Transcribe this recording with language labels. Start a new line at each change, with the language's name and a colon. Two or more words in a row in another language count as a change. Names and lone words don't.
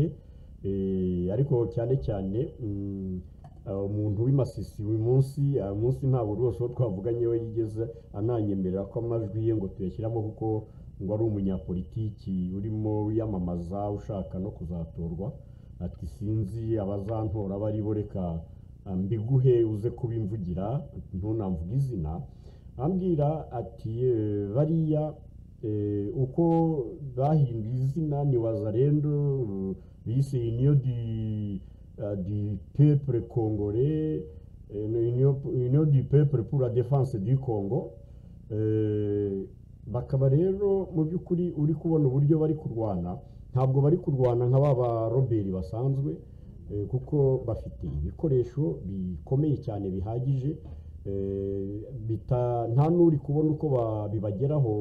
Kinyarwanda: Ariko cyane umuntu w'Imasisi uyu munsi ntabwo rwose uwo twavuganye we yigeze ananyemerera ko amajwi ye ngo tuyashyiramo, kuko ngo ari umunyapolitiki urimo wiyamamaza ushaka no kuzatorwa. ati sinzi abazantora bari bo, reka mbiguhe uze kubimvugira, ntunamvuge izina. Ambwira ati bariya uko bahinduye izina ni Wazalendo, bise Union du peuple congolais, Union du peuple pour la défense du Congo. Bakaba rero mu by'ukuri uri kubona uburyo bari kurwana, ntabwo bari kurwana nka baba Robert basanzwe, kuko bafite ibikoresho bikomeye cyane bihagije, nta n'uri kubona uko bibageraho.